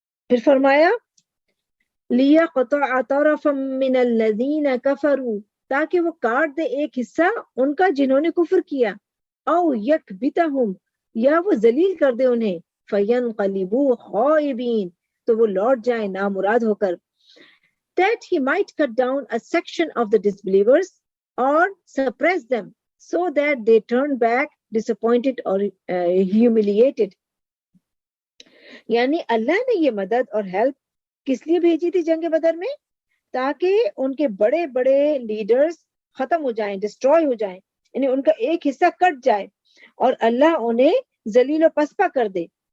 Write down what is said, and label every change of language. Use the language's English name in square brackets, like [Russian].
[Urdu] پھر فرمایا [Arabic] لِيَقْطَعَ طَرَفًا مِّنَ الَّذِينَ كَفَرُوا، [Urdu] تاکہ وہ کاٹ دے ایک حصہ ان کا جنہوں نے کفر کیا، [Arabic] او یکبتہم، [Urdu] یا وہ ذلیل کر دے انہیں، [Arabic] فَيَنْقَلِبُوا خَائِبِينَ، [Urdu] تو وہ لوٹ جائیں نامراد ہو کر. [English] That he might cut down a section of the disbelievers or suppress them so that they turn back disappointed or humiliated. [Urdu] یعنی اللہ نے یہ مدد اور ہیلپ کس لیے بھیجی تھی جنگ بدر میں؟ تاکہ ان کے بڑے بڑے لیڈرز ختم ہو جائیں، ڈسٹروائے ہو جائیں، یعنی ان کا ایک حصہ کٹ جائے اور اللہ انہیں ذلیل و پسپا کر دے.